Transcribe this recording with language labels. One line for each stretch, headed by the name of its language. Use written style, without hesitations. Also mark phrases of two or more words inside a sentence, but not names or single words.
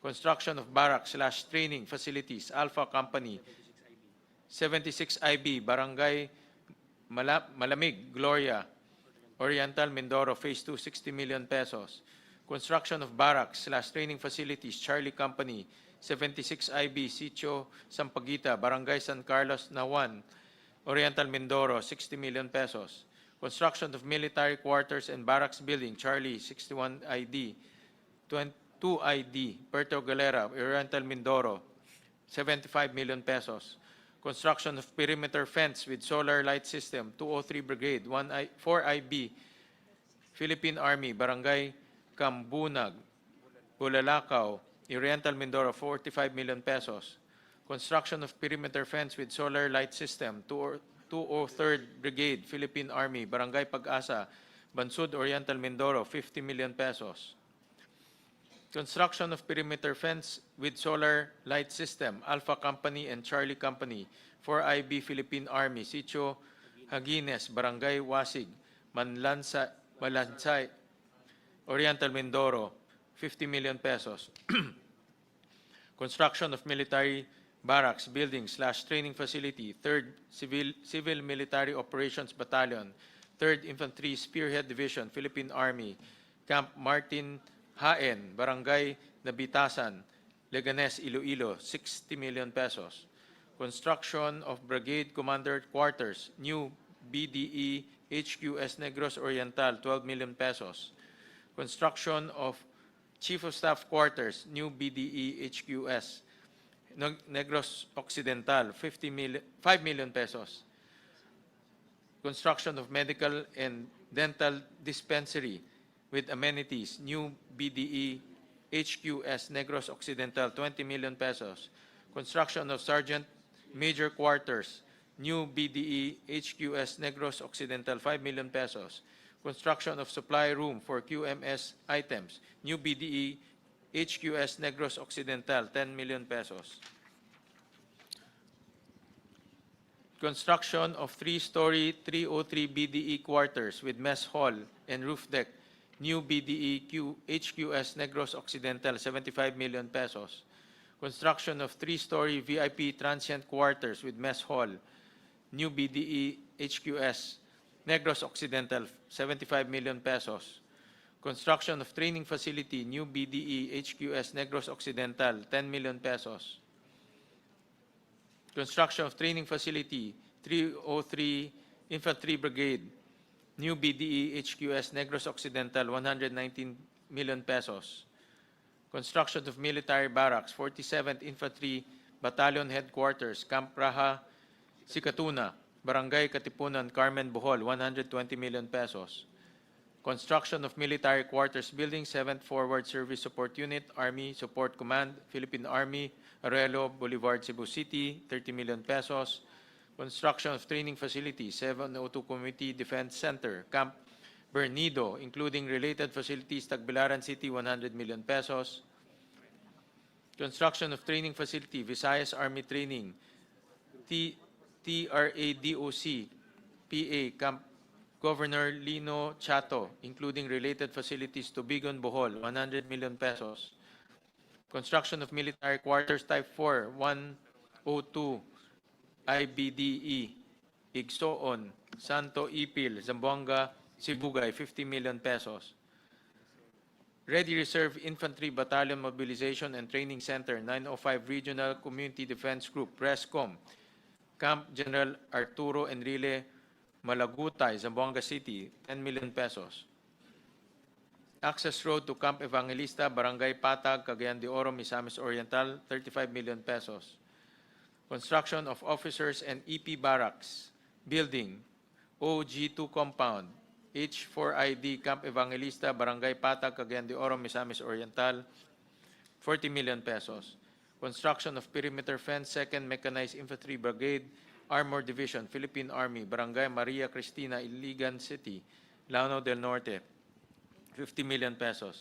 English: Construction of barracks/training facilities, Alpha Company, 76 IB, Barangay Malamig, Gloria, Oriental, Mindoro, Phase 2, 60 million pesos. Construction of barracks/training facilities, Charlie Company, 76 IB, Sitio, Sampaguita, Barangay San Carlos, Nawan, Oriental, Mindoro, 60 million pesos. Construction of military quarters and barracks building, Charlie, 61 ID, 2 ID, Puerto Galera, Oriental, Mindoro, 75 million pesos. Construction of perimeter fence with solar light system, 203 Brigade, 4 IB, Philippine Army, Barangay Cambunag, Bulalakaw, Oriental, Mindoro, 45 million pesos. Construction of perimeter fence with solar light system, 203rd Brigade, Philippine Army, Barangay Pag-asa, Bansud, Oriental, Mindoro, 50 million pesos. Construction of perimeter fence with solar light system, Alpha Company and Charlie Company, 4 IB, Philippine Army, Sitio Hagines, Barangay Wasig, Malansay, Oriental, Mindoro, 50 million pesos. Construction of military barracks, building/training facility, 3rd Civil Military Operations Battalion, 3rd Infantry Spearhead Division, Philippine Army, Camp Martin Haen, Barangay Nabitasan, Leganes, Iloilo, 60 million pesos. Construction of Brigade Commander Quarters, new BDE HQS Negros Oriental, 12 million pesos. Construction of Chief of Staff Quarters, new BDE HQS Negros Occidental, 5 million pesos. Construction of medical and dental dispensary with amenities, new BDE HQS Negros Occidental, 20 million pesos. Construction of Sergeant Major Quarters, new BDE HQS Negros Occidental, 5 million pesos. Construction of supply room for QMS items, new BDE HQS Negros Occidental, 10 million pesos. Construction of 3-story 303 BDE quarters with mess hall and roof deck, new BDE HQS Negros Occidental, 75 million pesos. Construction of 3-story VIP transient quarters with mess hall, new BDE HQS Negros Occidental, 75 million pesos. Construction of training facility, new BDE HQS Negros Occidental, 10 million pesos. Construction of training facility, 303 Infantry Brigade, new BDE HQS Negros Occidental, 119 million pesos. Construction of military barracks, 47th Infantry Battalion Headquarters, Camp Raha, Sikatuna, Barangay Katipunan, Carmen, Bohol, 120 million pesos. Construction of military quarters building, 7th Forward Service Support Unit, Army Support Command, Philippine Army, Arelo, Boulevard, Cebu City, 30 million pesos. Construction of training facilities, 702 Community Defense Center, Camp Bernido, including related facilities, Tagbilaran City, 100 million pesos. Construction of training facility, Visayas Army Training, TRADOC, PA, Camp Governor Lino Chato, including related facilities, Tubigon, Bohol, 100 million pesos. Construction of military quarters type 4, 102, IBDE, Igsoon, Santo Ipil, Zamboanga, Sibugay, 50 million pesos. Ready Reserve Infantry Battalion Mobilization and Training Center, 905 Regional Community Defense Group, RESCOM, Camp General Arturo Enrile, Malagutay, Zamboanga City, 10 million pesos. Access Road to Camp Evangelista, Barangay Patag, Cagayan de Oro, Misamis Oriental, 35 million pesos. Construction of officers and EP barracks, building, OG2 compound, H4ID, Camp Evangelista, Barangay Patag, Cagayan de Oro, Misamis Oriental, 40 million pesos. Construction of perimeter fence, 2nd Mechanized Infantry Brigade, Armor Division, Philippine Army, Barangay Maria Cristina, Iligan City, Lanao del Norte, 50 million pesos.